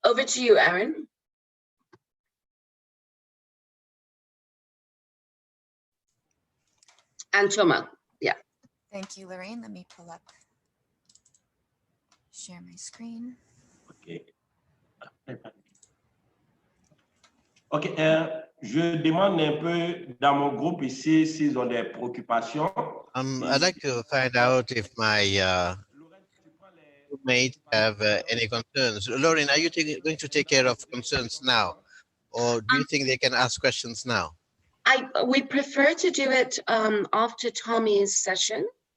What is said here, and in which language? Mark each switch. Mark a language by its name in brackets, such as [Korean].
[English] Over to you, Aaron. And Thomas, yeah. Thank you, Lorraine. Let me pull up, share my screen. OK. [French] OK, je demande un peu dans mon groupe ici s'ils ont des préoccupations. [English] I'd like to find out if my roommates have any concerns. Lauren, are you going to take care of concerns now? Or do you think they can ask questions now? We prefer to do it after Tommy's session.